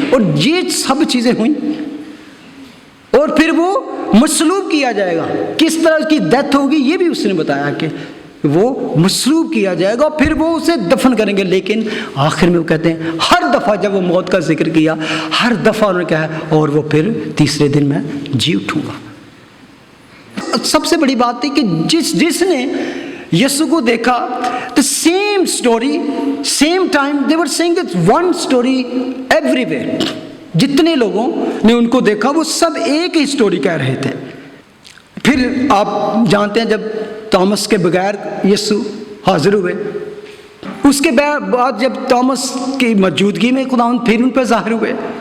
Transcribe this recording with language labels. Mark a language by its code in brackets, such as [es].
[ur] اور یہ سب چیزیں ہوئیں. اور پھر وہ مصلوب کیا جائے گا. کس طرح اس کی ڈیتھ ہوگی یہ بھی اس نے بتایا کہ وہ مصلوب کیا جائے گا، پھر وہ اسے دفن کریں گے. لیکن آخر میں وہ کہتے ہیں ہر دفعہ جب وہ موت کا ذکر کیا، ہر دفعہ انہوں نے کہا اور وہ پھر تیسرے دن میں جی اٹھوں گا. سب سے بڑی بات تھی کہ جس نے یسوع کو دیکھا، [en] the same story, same time, they were saying it's one story everywhere. [ur] جتنے لوگوں نے ان کو دیکھا وہ سب ایک ہی سٹوری کہہ رہے تھے. پھر آپ جانتے ہیں جب تومس کے بغیر یسوع حاضر ہوئے، اس کے بعد جب تومس کی موجودگی میں خداوند پھر ان پہ ظاہر ہوئے.